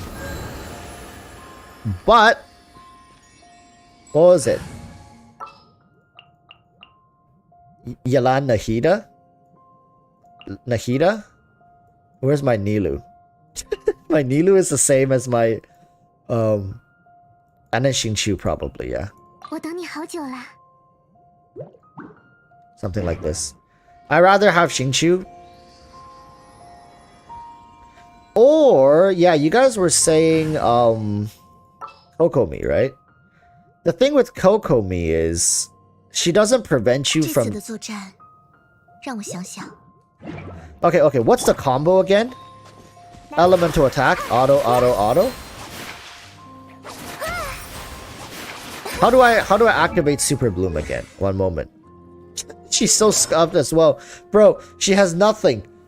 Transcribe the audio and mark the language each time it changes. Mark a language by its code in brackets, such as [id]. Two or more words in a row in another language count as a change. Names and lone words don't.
[en] But what was it? Yalan Nahida? Nahida? Where's my Nilu? My Nilu is the same as my and then Xingqiu probably, yeah. [zh] 我等你好久啦。 [en] Something like this. I'd rather have Xingqiu. Or, yeah, you guys were saying Kokomi, right? The thing with Kokomi is she doesn't prevent you [zh] 这次 [en] from [zh] 的作战，让我想想。 [en] Okay, what's the combo again? Elemental attack, auto, auto, auto. How do I activate Super Bloom again? One moment. She's so scuffed as well. Bro, she has nothing.